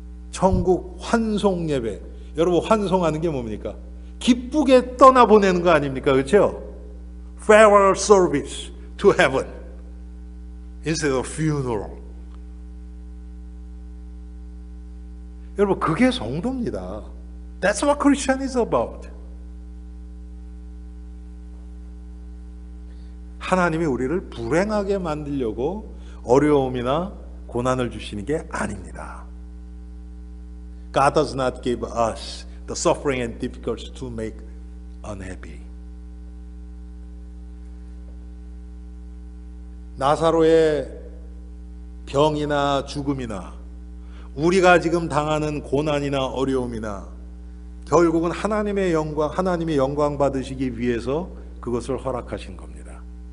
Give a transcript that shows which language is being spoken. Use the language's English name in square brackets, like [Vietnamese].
[Korean] 천국 환송 예배. 여러분 환송하는 게 뭡니까? 기쁘게 떠나보내는 거 아닙니까? 그렇죠? [English] Farewell service. to heaven instead of funeral. [Korean] 여러분, 그게 성도입니다. [English] That's what Christian is about. [Korean] 하나님이 우리를 불행하게 만들려고 어려움이나 고난을 주시는 게 아닙니다. [English] God does not give us the suffering and difficulties to make unhappy. [Korean] 나사로의 병이나 죽음이나 우리가 지금 당하는 고난이나 어려움이나 결국은 하나님의 하나님이 영광 받으시기 위해서 그것을 허락하신 겁니다.